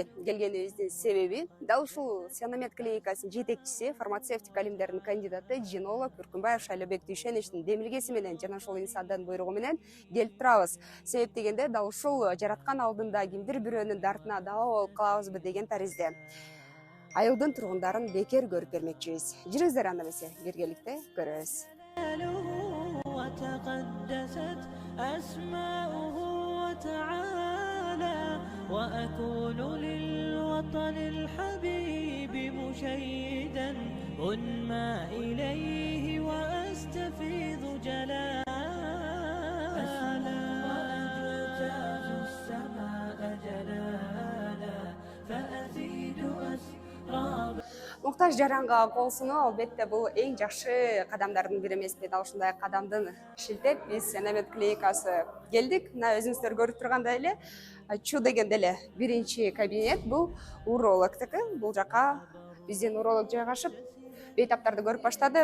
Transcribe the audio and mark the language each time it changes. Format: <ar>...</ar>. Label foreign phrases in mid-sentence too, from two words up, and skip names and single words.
<ky>Келгенибиздин себеби дал ушул Сенамет клиникасынын жетекчиси, фармацевтика илимдеринин кандидаты, жинолог Үркүнбаев Шайлообек Дүйшеновичтин демилгеси менен жана ошол инсандын буйругу менен келип турабыз. Себеп дегенде дал ушул жараткан алдында кимдир бирөөнүн дартына дава болуп калабызбы деген таризде. Айылдын тургундарын бекер көрүп бермекчибиз. Жүрүңүздөр анда эмесе биргеликте көрөбүз.</ky> <ar>وتقدست أسماؤه وتعالى وأكون للوطن الحبيب مشيدا أنمى إليه وأستفيض جلالا وأجتاز السماء جلالا فأزيد أسراب.</ar> <ky>Муктаж жаранга кол сунуу албетте бул эң жакшы кадамдардын бири эмеспи? Дал ушундай кадамдын шилтеп биз Сенамет клиникасы келдик. Мына өзүңүздөр көрүп тургандай эле Чу деген деле биринчи кабинет бул урологтуку. Бул жака биздин уролог жайгашып бейтаптарды көрүп баштады.</ky>